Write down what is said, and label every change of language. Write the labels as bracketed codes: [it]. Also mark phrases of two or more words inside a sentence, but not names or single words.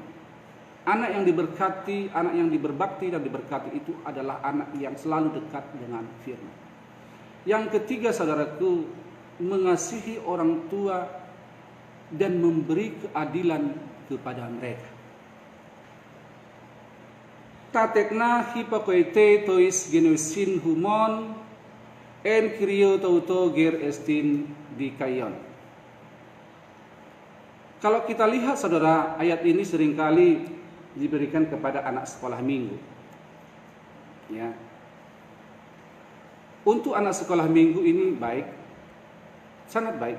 [id] Anak yang diberkati, anak yang berbakti dan diberkati itu adalah anak yang selalu dekat dengan firman. Yang ketiga, saudaraku, mengasihi orang tua dan memberi keadilan kepada mereka. [el] Τὰ τέκνα ὑπακούετε τοῖς γονεῦσιν ὑμῶν ἐν κυρίῳ τοῦτο γάρ ἐστιν δίκαιον. [id] Kalau kita lihat, saudara, ayat ini seringkali diberikan kepada anak sekolah minggu. Ya. Untuk anak sekolah minggu ini baik, sangat baik.